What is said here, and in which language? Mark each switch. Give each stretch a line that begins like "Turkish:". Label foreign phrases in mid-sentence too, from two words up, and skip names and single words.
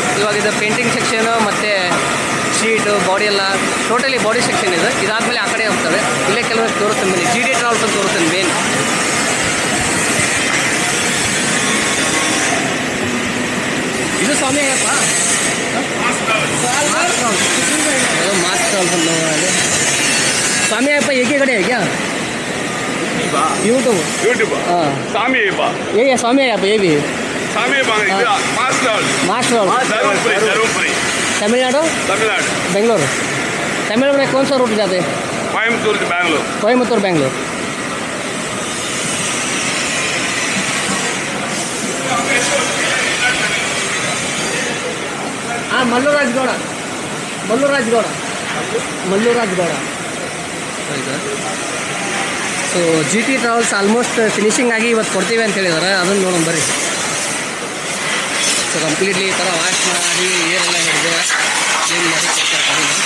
Kannada: ಇವಾಗ ಇದು
English: painting section
Kannada: ಮತ್ತು
English: sheet body
Kannada: ಎಲ್ಲ
English: totally body section
Kannada: ಇದೆ. ಇದಾದಮೇಲೆ ಆ ಕಡೆ ಹೋಗ್ತದೆ. ಇಲ್ಲೇ ಕೆಲವೊಂದು ತೋರಿಸ್ತೀನಿ ಬನ್ನಿ, GT ಟ್ರಾವೆಲ್ಸ್ ಅಂತ ತೋರಿಸ್ತೀನಿ ಮೇನ್.
Hindi: ಇದು ಸ್ವಾಮಿ ಅಯ್ಯಪ್ಪ मास्क स्वामी अय्यप्पा एक ही खड़े है क्या? यूट्यूब हाँ स्वामी अय्यप्पा ये स्वामी अय्यप्पा ये भी स्वामी मास्क तमिलनाडु बेंगलोर तमिलनाडु में कौन सा रूट जाते हैं?
Kannada: कोयम्बतूर बेंगलोर हाँ मल्लूराजगौड़ ಸೊ GT ಟ್ರಾವೆಲ್ಸ್
English: almost finishing
Kannada: ಆಗಿ ಇವತ್ತು ಕೊಡ್ತೀವಿ ಅಂತ ಹೇಳಿದ್ದಾರೆ. ಅದನ್ನು ನೋಡೋಣ ಬರ್ರಿ.
English: so completely
Kannada: ಈ ಥರ ವಾಶ್ ಮಾಡಿ ಏರೆಲ್ಲ ಹಿಡಿದು ಕ್ಲೀನ್ ಮಾಡಿ ಕೊಡ್ತಾರೆ.